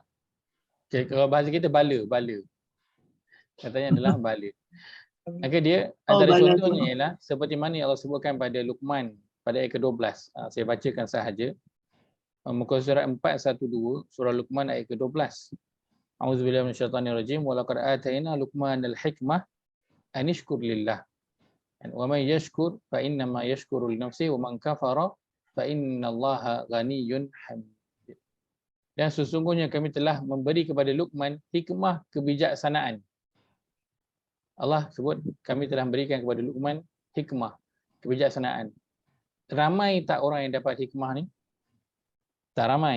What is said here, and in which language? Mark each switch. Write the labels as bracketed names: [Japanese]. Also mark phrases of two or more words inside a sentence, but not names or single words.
[Malay] Okay, kalau bahasa kita bala. Katanya adalah bala. Maka dia antara bala contohnya tu. ialah seperti mana yang Allah sebutkan pada Luqman pada ayat ke-12. Saya bacakan sahaja. Muka surat 412 surah Luqman ayat ke-12. [Arabic] أعوذ بالله من الشيطان الرجيم ولقد آتينا لقمان الحكمة أن اشكر لله lillah. ومن يشكر فإنما يشكر لنفسه ومن كفر فإن الله غني حميد. [Malay] Dan sesungguhnya kami telah memberi kepada Luqman hikmah kebijaksanaan. Allah sebut kami telah berikan kepada Luqman hikmah kebijaksanaan. Ramai tak orang yang dapat hikmah ni? Tak ramai.